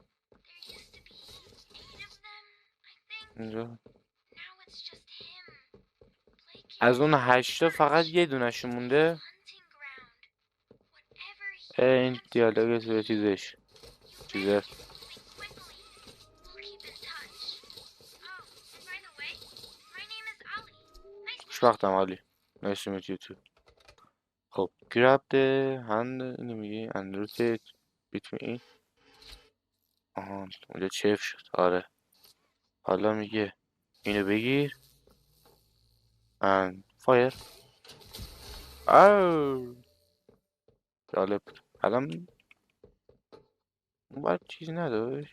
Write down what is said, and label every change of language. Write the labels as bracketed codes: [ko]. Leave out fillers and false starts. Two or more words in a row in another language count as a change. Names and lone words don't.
[fa] اینجا از اون 8 فقط یه دونشون مونده. این دیالوگ توی چیزش چیزه. خوشبختم عالی. [en] Nice to meet you too. خب grab the hand [fa] اینو میگی [en] and rotate between. [fa] آها اونجا چف شد. آره حالا میگه اینو بگیر [en] and fire. [fa] جالب. الان اون باید چیز نداشت.